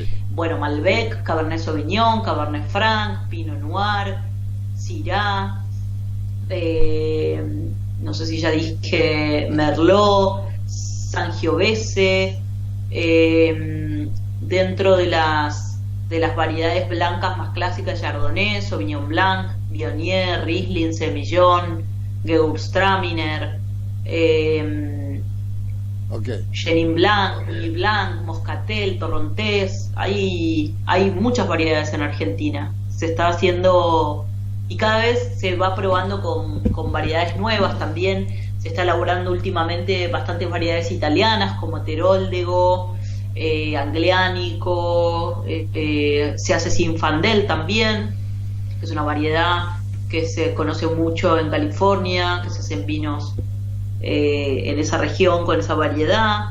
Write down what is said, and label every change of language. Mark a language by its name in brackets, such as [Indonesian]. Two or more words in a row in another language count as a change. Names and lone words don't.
[Spanish] Bueno, Malbec, Cabernet Sauvignon, Cabernet Franc, Pinot Noir, Syrah, no sé si ya dije Merlot, Sangiovese, dentro de las variedades blancas más clásicas, Chardonnay, Sauvignon Blanc, Viognier, Riesling, Semillon, Gewürztraminer, Chenin Blanc, Louis Blanc, Moscatel, Torrontés. Hay muchas variedades en Argentina. Se está haciendo y cada vez se va probando con variedades nuevas también. Se está elaborando últimamente bastantes variedades italianas como Teroldego, Anglianico, se hace Zinfandel también, que es una variedad que se conoce mucho en California, que se hacen vinos en esa región con esa variedad.